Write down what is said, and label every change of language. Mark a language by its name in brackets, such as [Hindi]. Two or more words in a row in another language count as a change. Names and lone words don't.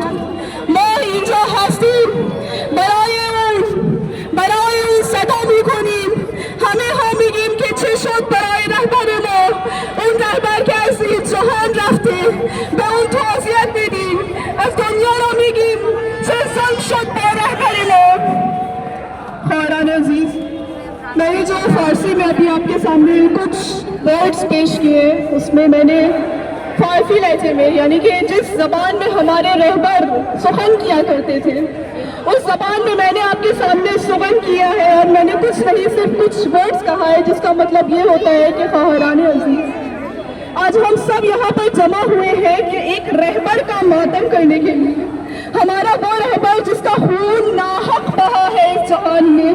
[Persian] ما اینجا هستیم برای اون صدا میکنیم، همه ها میگیم که چه شد برای رهبر ما، اون رهبر که از این جهان رفته، به اون تعزیت میدیم، از دنیا رو میگیم چه ظلم شد با رهبر ما. خواهران عزیز، [Urdu] میں نے جو فارسی میں ابھی آپ کے سامنے کچھ ورڈز پیش کیے، اس میں میں نے فارسی لہجے میں، یعنی کہ جس زبان میں ہمارے رہبر سخن کیا کرتے تھے، اس زبان میں نے آپ کے سامنے سخن کیا ہے، اور میں نے کچھ نہیں صرف کچھ ورڈز کہا ہے، جس کا مطلب یہ ہوتا ہے کہ خواہران عزیز، آج ہم سب یہاں پر جمع ہوئے ہیں کہ ایک رہبر کا ماتم کرنے کے لیے، ہمارا وہ رہبر جس کا خون ناحق بہا ہے اس جہان میں.